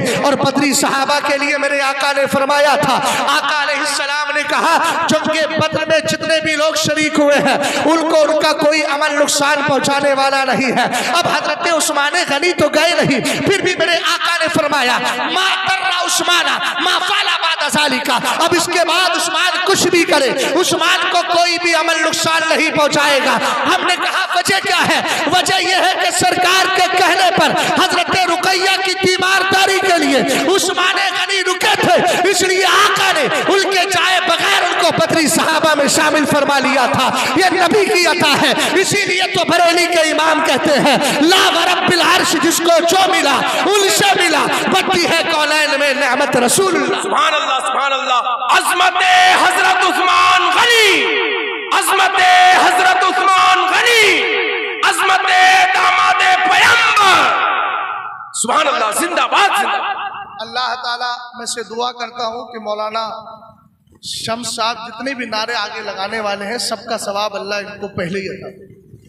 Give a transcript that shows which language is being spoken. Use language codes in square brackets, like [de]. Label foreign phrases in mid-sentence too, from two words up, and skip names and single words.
[hi] और बदरी सहाबा के लिए मेरे आका ने फरमाया था, आका अलैहिस्सलाम ने कहा जंगे बद्र में जितने भी लोग शरीक हुए हैं उनको उनका कोई अमल नुकसान पहुंचाने वाला नहीं है। अब हजरत उस्मान गनी तो गए नहीं, फिर भी मेरे आका ने फरमाया [ar] ما ضرّ عثمان ما فعل بعد ذلك, [hi] अब इसके बाद उस्मान कुछ भी करे उस्मान को कोई भी अमल नुकसान नहीं पहुंचाएगा। हमने कहा वजह क्या है? वजह यह है कि सरकार के कहने पर हजरत रुकैया की तीमारदारी के लिए उस्मान गनी रुके थे, इसलिए आका ने उनके जाए बगैर उनको बदरी सहाबा में शामिल फरमा लिया था। यह नबी की अता है, इसीलिए तो बरेली के इमाम कहते हैं [ar] لا وربّ العرش, [hi] जिसको जो मिला उनसे मिला, बढ़ती है कौनैन में नेमत रसूलुल्लाह। [ar] سبحان الله، سبحان الله. [hi] अज़मत हजरत उस्मान गनी, अज़मत हजरत उस्मान गनी, अज़मत दामाद पैगंबर। [ar] سبحان الله, [hi] जिंदाबाद जिंदाबाद। अल्लाह ताला मैं से दुआ करता हूँ कि मौलाना शम्स साहब जितने भी नारे आगे लगाने वाले हैं सबका सवाब अल्लाह इनको पहले ही अता करे।